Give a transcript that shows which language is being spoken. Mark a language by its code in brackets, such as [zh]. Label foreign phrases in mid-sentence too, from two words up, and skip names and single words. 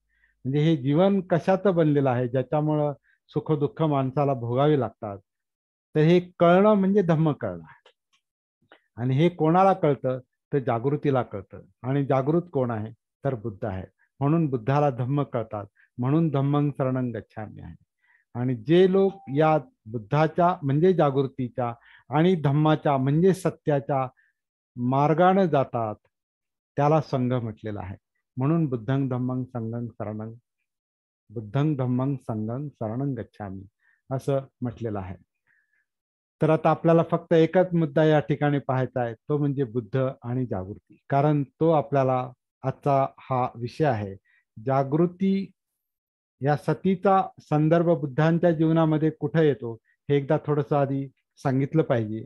[mr] म्हणजे हे जीवन कशाचं बनलेलं आहे, ज्याच्यामुळं सुखदुःख माणसाला भोगावी लागतात. तर हे कळणं म्हणजे धम्म कळणं आहे. आणि हे कोणाला कळतं, तर जागृतीला कळतं. आणि जागृत कोण आहे, तर बुद्ध आहे. म्हणून बुद्धाला धम्म कळतात. म्हणून [pi] धम्मं शरणं गच्छामि [mr] आहे. आणि जे लोक या बुद्धाच्या म्हणजे जागृतीच्या आणि धम्माच्या म्हणजे सत्याच्या मार्गाने जातात, त्याला संघ म्हटलेला आहे. म्हणून [pi] बुद्धं धम्मं संघं शरणं, बुद्धं धम्मं संघं शरणं गच्छामि [mr] असं म्हटलेलं आहे. तर आता आपल्याला फक्त एकच मुद्दा या ठिकाणी पाहायचा आहे, तो म्हणजे बुद्ध आणि जागृती. कारण तो आपल्याला आजचा हा विषय आहे. जागृती या सतीचा संदर्भ बुद्धांच्या जीवनामध्ये कुठे येतो, हे एकदा थोडंसं आधी सांगितलं पाहिजे.